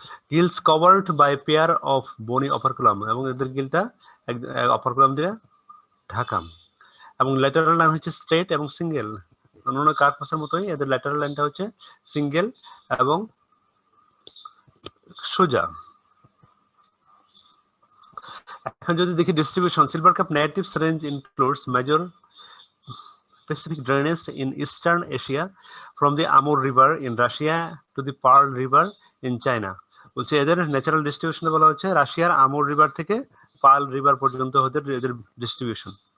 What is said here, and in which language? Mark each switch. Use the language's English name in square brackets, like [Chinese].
[English] gills covered by pair of bony operculum, [Bangla] এবং এদের গিলটা অপারকুলাম দিয়ে ঢাকা, এবং ল্যাটারাল লাইন হচ্ছে স্ট্রেট এবং সিঙ্গেল। অন্যান্য কার্প মাছের মতোই এদের ল্যাটারাল লাইনটা হচ্ছে সিঙ্গেল এবং সোজা। এখন যদি দেখি [English] Distribution, silver carp natives range includes major Pacific drainage in Eastern Asia from the Amur River in Russia to the Pearl River in China. [Bangla] বলছে এদের ন্যাচারাল ডিস্ট্রিবিউশন বলা হচ্ছে রাশিয়ার আমুর রিভার থেকে পার্ল রিভার পর্যন্ত এদের ডিস্ট্রিবিউশন।